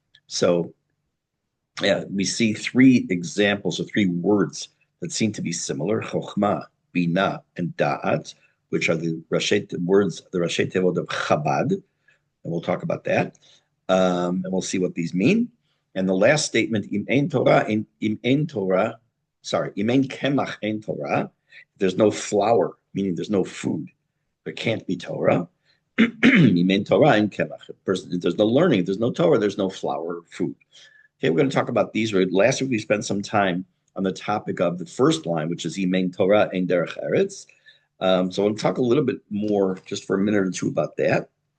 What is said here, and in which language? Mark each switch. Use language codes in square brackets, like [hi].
[en] So, yeah, we see three examples of three words that seem to be similar: chochma, bina, and da'at, which are the words, the Rashi Tevot of Chabad, and we'll talk about that, and we'll see what these mean. And the last statement, [he] im ein Torah, im ein Torah, [en] sorry, [he] im ein kemach ein Torah, [en] there's no flour, meaning there's no food. There can't be Torah. [he] Im ein Torah ein kemach. [en] If there's no learning, if there's no Torah, there's no flour or food. Okay, we're going to talk about these. Last week we spent some time on the topic of the first line, which is [he] im ein Torah ein derech eretz. [en] So we'll talk a little bit more, just for a minute or two, about that.